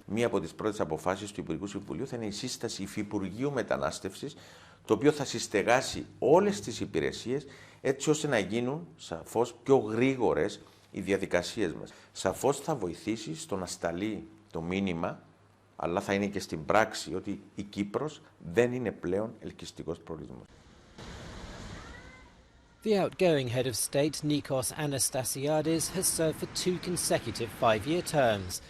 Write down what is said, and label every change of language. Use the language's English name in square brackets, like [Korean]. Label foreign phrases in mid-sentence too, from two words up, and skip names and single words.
[Greek] Μία από τις πρώτες αποφάσεις του Υπουργικού Συμβουλίου θα είναι η σύσταση Υφυπουργείου Μετανάστευσης, το οποίο θα συστεγάσει όλες τις υπηρεσίες έτσι ώστε να γίνουν σαφώς πιο γρήγορες οι διαδικασίες μας. Σαφώς θα βοηθήσει στο να σταλεί το μήνυμα, αλλά θα είναι και στην πράξη, ότι η Κύπρος δεν είναι πλέον ελκυστικός προορισμός. [English] The outgoing head of state, Nikos Anastasiadis, has served for 2 consecutive 5-year terms.